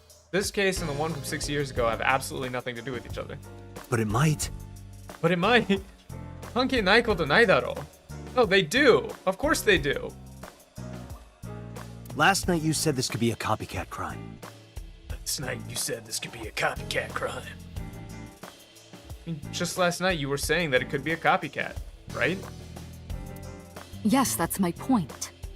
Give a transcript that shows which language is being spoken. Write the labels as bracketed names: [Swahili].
[English] This case and the one from 6 years ago have absolutely nothing to do with each other. But it might. But it might. [Japanese] 関係ないことないだろう. [English] No, they do. Of course they do. Last night you said this could be a copycat crime. Last night you said this could be a copycat crime. I mean, just last night you were saying that it could be a copycat, right? Yes, that's my point.